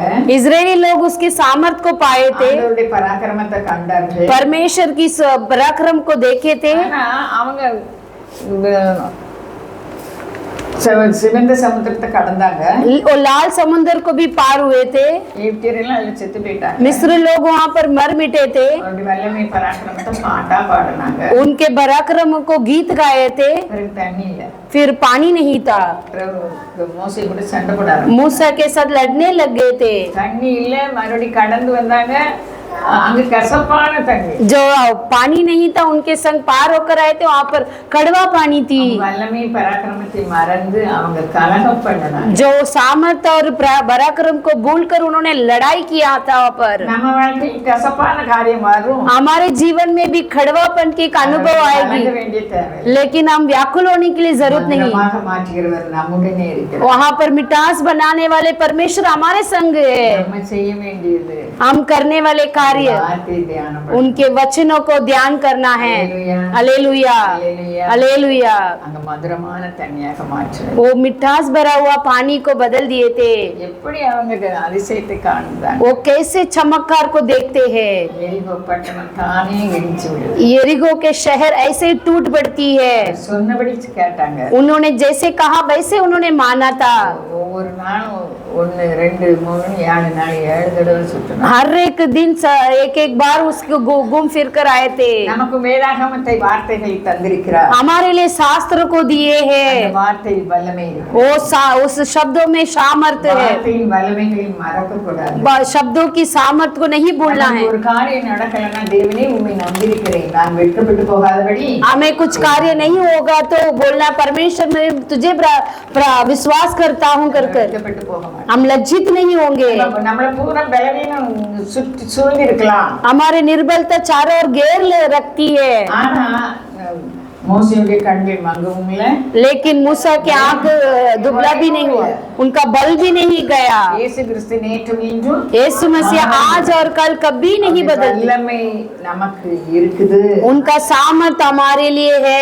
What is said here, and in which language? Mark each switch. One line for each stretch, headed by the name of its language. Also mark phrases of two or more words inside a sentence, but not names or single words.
Hindi: इजरायली लोग उसके सामर्थ्य को पाए थे,
Tamil: ஆண்டவருடைய பராக்கிரமத்தை கண்டார்கள்.
Hindi: परमेश्वर की पराक्रम को देखे थे।
Tamil: ஆனா அவங்க சிவந்த சமுத்திரத்தை கடந்தாங்க.
Hindi: और लाल समुद्र को भी पार हुए थे।
Tamil: எகிப்தியர்கள் அதுல செத்து போயிட்டாங்க.
Hindi: मिस्र लोग वहाँ पर मर मिटे थे।
Tamil: அவருடைய வல்லமை பராக்கிரமத்தை பாட்டா பாடினாங்க.
Hindi: उनके पराक्रम को गीत गाए थे।
Tamil: பிறகு தண்ணி இல்ல.
Hindi: फिर पानी नहीं था।
Tamil: மோசே கூட சண்டை போடாரு.
Hindi: मूसा के साथ लड़ने लग गए थे।
Tamil: தண்ணி இல்ல, மறுபடியும் கடந்து வந்தாங்க. அங்க கசப்பான தண்ணி.
Hindi: जो पानी नहीं था उनके संग पार होकर आए थे, वहाँ पर कड़वा पानी थी।
Tamil: வல்லமை பராக்கிரமத்தை மறந்து அவங்க கலகம் பண்ணனாங்க.
Hindi: जो सामर्थ्य और पराक्रम को भूलकर उन्होंने लड़ाई किया था वहाँ पर।
Tamil: நம்ம வாழ்க்கையில் கசப்பான காரியம் வரும்.
Hindi: हमारे जीवन में भी खड़वापन की एक अनुभव आएगी,
Tamil: கலங்க வேண்டிய தேவை.
Hindi: लेकिन हम व्याकुल होने के लिए जरूरत नहीं।
Tamil: மதுரமாக மாற்றுகிறவர் நம்முடனே இருக்கிறார்.
Hindi: वहाँ पर मिठास बनाने वाले परमेश्वर हमारे संग है।
Tamil: நம்ம செய்ய வேண்டியது
Hindi: हम करने वाले कार्य
Tamil: வார்த்தை தியானம் பண்ணணும்.
Hindi: उनके वचनों को ध्यान करना है। हालेलुया, हालेलुया।
Tamil: அங்க மதுரமான தண்ணியாக மாற்றுறது.
Hindi: वो मिठास भरा हुआ पानी को बदल दिए थे।
Tamil: எப்படி அவங்க அதிசயத்தை காண்றாங்க?
Hindi: वो कैसे चमत्कार को देखते हैं।
Tamil: எரிகோ பட்டணம் தானே இடிச்சு விடுது.
Hindi: यरीहो के शहर ऐसे ही टूट पड़ती है।
Tamil: சொன்னபடி கேட்டாங்க.
Hindi: उन्होंने जैसे कहा वैसे उन्होंने माना था।
Tamil: ஒவ்வொரு நாளும் 1 2 3 7 நாள் 7 தடவை சுத்தணும்.
Hindi: हर एक दिन एक एक बार उसको घूम फिर कर आए थे।
Tamil: நமக்கு வேதாகமத்தை வார்த்தைகளை தந்திருக்கிறார்.
Hindi: हमारे लिए शास्त्र को दिए हैं।
Tamil: அந்த வார்த்தையில் வல்லமை இருக்கு.
Hindi: उस शब्दों में सामर्थ्य है।
Tamil: வார்த்தையின் வல்லமைகளை மறக்க கூடாது.
Hindi: शब्दों की सामर्थ्य को नहीं भूलना है।
Tamil: ஒரு காரியம் நடக்கலன்னா தேவனே உம்மை நம்பியிருக்கிறேன், நான் வெட்கப்பட்டு போகாதபடி
Hindi: हमें कुछ कार्य नहीं होगा तो बोलना परमेश्वर मैं तुझे विश्वास करता हूँ कर कर
Tamil: வெட்கப்பட்டு போக மாட்டேன்.
Hindi: हम लज्जित नहीं होंगे।
Tamil: நம்மள பூரா பலவீனம் சுற்றி சூழ்ந்திருக்கலாம்.
Hindi: हमारे निर्बलता चारों ओर घेर रखती है,
Tamil: ஆனா மோசேயுடைய கண்கள் மங்கவும் இல்லை,
Hindi: लेकिन मूसा की आंख दुबला भी नहीं हुआ, उनका बल भी नहीं गया।
Tamil: இயேசு கிறிஸ்து நேற்றும் இன்றும்
Hindi: यीशु मसीह आज और कल कभी नहीं बदलते।
Tamil: வல்லமை நமக்கு இருக்குது,
Hindi: उनका सामर्थ हमारे लिए है,